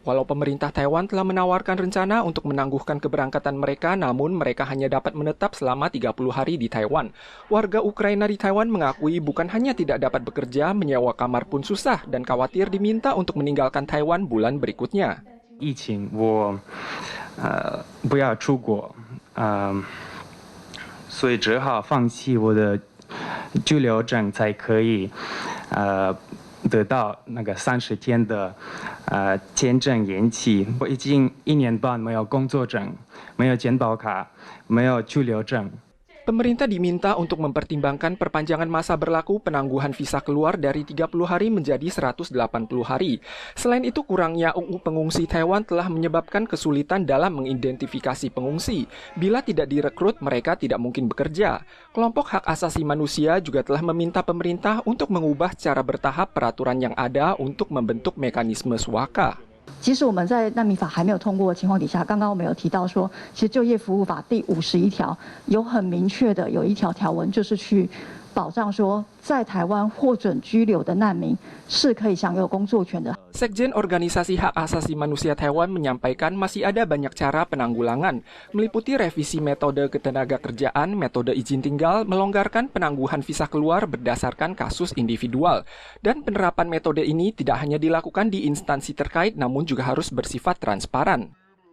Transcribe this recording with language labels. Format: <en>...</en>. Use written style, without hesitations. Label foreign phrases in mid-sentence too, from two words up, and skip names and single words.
<id>Walau pemerintah Taiwan telah menawarkan rencana untuk menangguhkan keberangkatan mereka, namun mereka hanya dapat menetap selama 30 hari di Taiwan. Warga Ukraina di Taiwan mengakui bukan hanya tidak dapat bekerja, menyewa kamar pun susah dan khawatir diminta untuk meninggalkan Taiwan bulan berikutnya.</id> <zh>疫情我不要出国所以只好放弃我的居留证才可以得到那个30天的签证延期。我已经1年半没有工作证，没有健保卡，没有居留证。</zh> <id>Pemerintah diminta untuk mempertimbangkan perpanjangan masa berlaku penangguhan visa keluar dari 30 hari menjadi 180 hari. Selain itu, kurangnya UU pengungsi Taiwan telah menyebabkan kesulitan dalam mengidentifikasi pengungsi. Bila tidak direkrut, mereka tidak mungkin bekerja. Kelompok hak asasi manusia juga telah meminta pemerintah untuk mengubah secara bertahap peraturan yang ada untuk membentuk mekanisme suaka.</id> <zh>即使我们在难民法还没有通过的情况底下，刚刚我们有提到说，其实就业服务法第51条有很明确的有一条条文，就是去保障说，在台湾获准居留的难民是可以享有工作权的。</zh> <id>Sekjen Organisasi Hak Asasi Manusia Taiwan menyampaikan masih ada banyak cara penanggulangan, meliputi revisi metode ketenagakerjaan, metode izin tinggal, melonggarkan penangguhan visa keluar berdasarkan kasus individual. Dan penerapan metode ini tidak hanya dilakukan di instansi terkait, namun juga harus bersifat transparan.</id>